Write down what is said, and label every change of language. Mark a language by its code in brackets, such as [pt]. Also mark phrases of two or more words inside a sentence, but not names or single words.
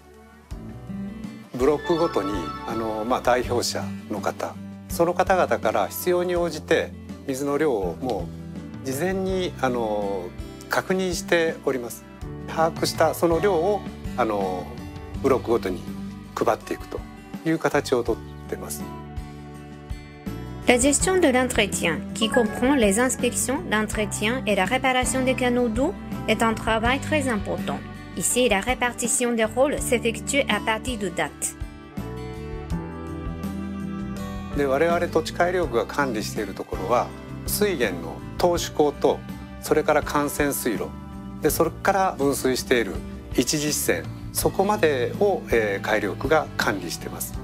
[ja] ブロックごとに代表者の方、その方々から必要に応じて水の量をもう事前に確認しております。把握したその量をブロックごとに配っていくという形をとっています。 [fr] La gestion de l'entretien, qui comprend les inspections, l'entretien et la réparation des canaux d'eau, est un travail très important. Ici, la répartition des rôles s'effectue à partir de dates. [ja] で、我々土地改良区が管理しているところは水源の投手口とそれから幹線水路で、それから分水している一実線、そこまでを、改良区が管理しています。